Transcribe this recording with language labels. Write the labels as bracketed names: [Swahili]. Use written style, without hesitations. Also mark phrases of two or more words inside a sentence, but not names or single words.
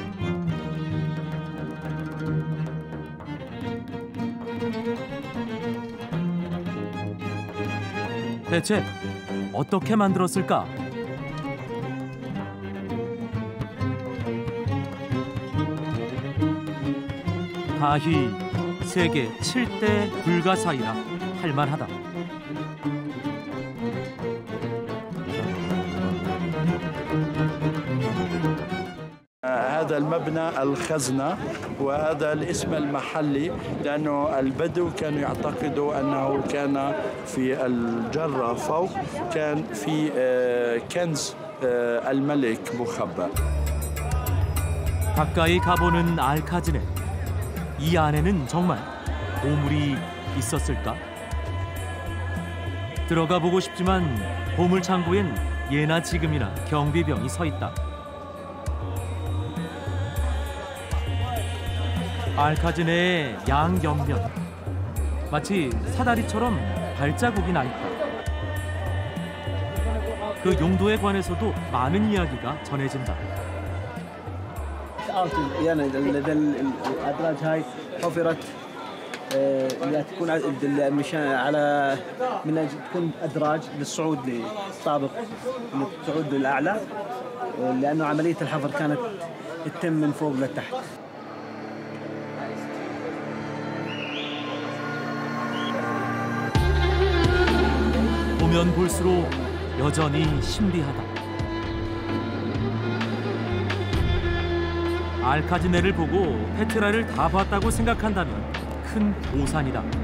[Korean] 대체 어떻게 만들었을까? 가히 세계 7대 불가사의라 할 만하다. [Arabic] هذا هذا المبنى الخزنة، وهذا الاسم المحلي لأنه البدو كانوا يعتقدوا أنه كان في الجرة فوق كان في كنز الملك مخبأ. [Korean] 가까이 가보는 알카즈네. 이 안에는 정말 보물이 있었을까? 들어가 보고 싶지만 보물 창고엔 예나 지금이나 경비병이 서 있다. 알카즈네의 양옆면 마치 사다리처럼 발자국이 나 있다. 그 용도에 관해서도 많은 이야기가 전해진다. [Arabic] يعني الادراج هاي حفرت تكون مشان على من اجل تكون ادراج للصعود للطابق الصعود للاعلى لانه عمليه الحفر كانت تتم من فوق لتحت. [Korean] 보면 볼수록 여전히 신비하다. 알카즈네를 보고 페트라를 다 봤다고 생각한다면 큰 오산이다.